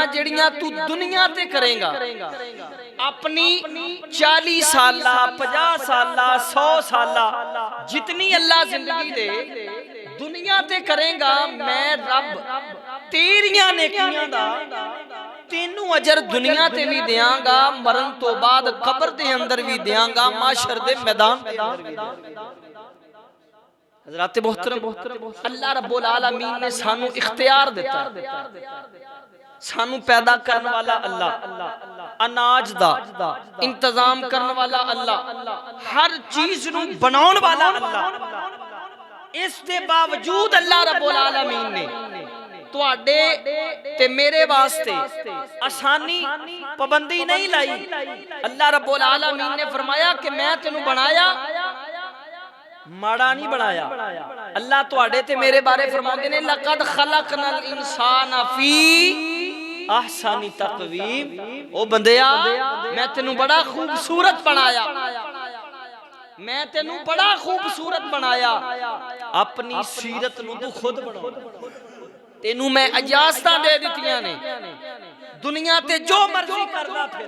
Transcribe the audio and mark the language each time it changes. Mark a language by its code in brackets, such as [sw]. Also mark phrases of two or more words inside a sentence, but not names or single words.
[pa] جیہڑیاں توں دنیا تے کریں گا، اپنی 40 سالہ 50 سالہ 100 سالہ جتنی اللہ زندگی دے دنیا تے کریں گا، میں رب تیریاں نیکیاں دا تینوں اجر دنیا تے وی دیاں گا، مرن توں بعد قبر دے اندر وی دیاں گا، محشر دے میدان دے اندر وی دیاں گا. حضرات محترم, اللہ [ar] رب العالمين [pa] نے سانوں اختیار دتا، سانوں پیدا کرن والا اللہ، اناج دا انتظام کرن والا اللہ، ہر چیز نوں بناؤن والا اللہ. اس دے باوجود اللہ [ar] رب العالمين [pa] نے تہاڈے تے میرے واسطے آسانی پابندی نہیں لائی. اللہ [ar] رب العالمين [pa] نے فرمایا کہ میں تینوں بنایا ماڑا نہیں بنایا. اللہ تہاڈے تے میرے بارے فرماتے نے [ar] لقد خلقنا الإنسان في أحسن تقويم, [pa] او بندیا میں تینوں بڑا خوبصورت بنایا، میں تینوں بڑا خوبصورت بنایا. اپنی سیرت نوں توں خود بنا، تینوں میں اجازتاں دے دتیاں نے، دنیا تے جو مرضی کردا پھر.